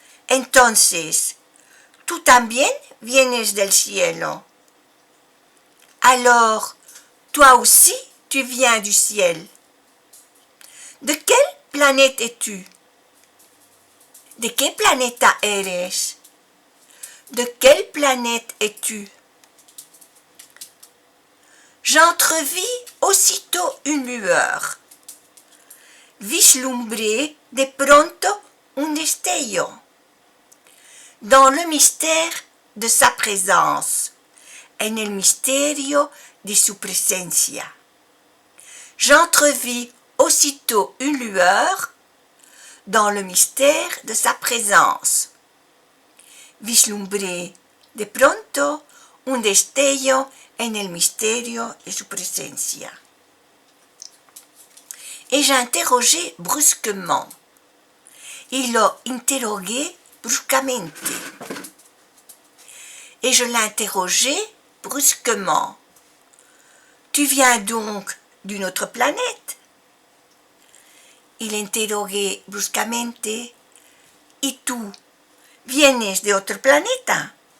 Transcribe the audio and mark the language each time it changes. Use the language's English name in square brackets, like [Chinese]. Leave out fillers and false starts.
[Spanish] Entonces, tú también vienes del cielo. [French] Alors, toi aussi tu viens du ciel. De quelle planète es-tu? [Spanish] ¿De qué planeta eres? [French] De quelle planète es-tu? J'entrevis aussitôt une lueur. [Spanish] Vislumbré de pronto un destello. [French] Dans le mystère de sa présence, [Spanish] en el misterio de su presencia. [French] J'entrevis aussitôt une lueur dans le mystère de sa présence. [Spanish] Vislumbré de pronto un destello en el misterio de su presencia. [French] Et j'interrogeai brusquement. [Spanish] Y lo interrogué bruscamente. [French] Et je l'interrogeai brusquement. Tu viens donc d'une autre planète? [Spanish] Il interrogué bruscamente. ¿Y tú vienes de otro planeta?